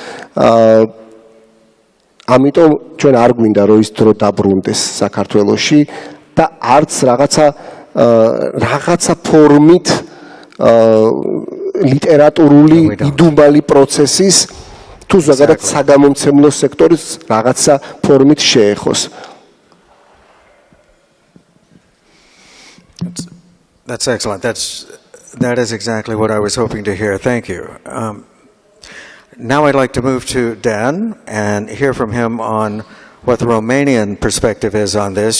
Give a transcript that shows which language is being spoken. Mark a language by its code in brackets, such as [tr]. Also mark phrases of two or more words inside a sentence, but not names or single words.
[ka] ამიტომ ჩვენ არ გვინდა რომ ის დრო დაბრუნდეს საქართველოში და არც რაღაცა ფორმით ლიტერატურული იდუმალი პროცესის თუ ზოგადად საგამომცემლო სექტორის რაღაცა ფორმით შეეხოს. [en] That's excellent. That is exactly what I was hoping to hear. Thank you. Now I'd like to move to Dan and hear from him on what the Romanian perspective is on this.